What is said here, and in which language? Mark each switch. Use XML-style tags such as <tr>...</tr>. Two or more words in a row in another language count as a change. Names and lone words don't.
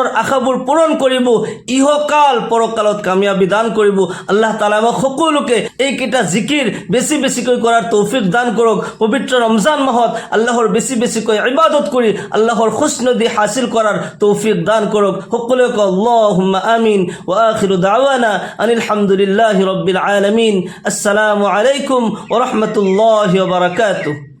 <as>আশাবোৰ পূৰণ কৰিব ইহকাল পৰকালত কামিয়াবি দান কৰিব আল্লাহ তাআলাই আমাক সকলোকে এইকেইটা জিকিৰ বেছিকৈ কৰাৰ তৌফিক দান কৰক পবিত্ৰ ৰমজান মাহত আল্লাহৰ বেছিকৈ ইবাদত কৰি আল্লাহৰ খুশনদী হাসিল কৰাৰ তৌফিক দান কৰক সকলোকে</as> <ar>اللهم آمين وآخر دعوانا أن الحمد لله رب العالمين السلام عليكم ورحمة الله وبركاته</ar>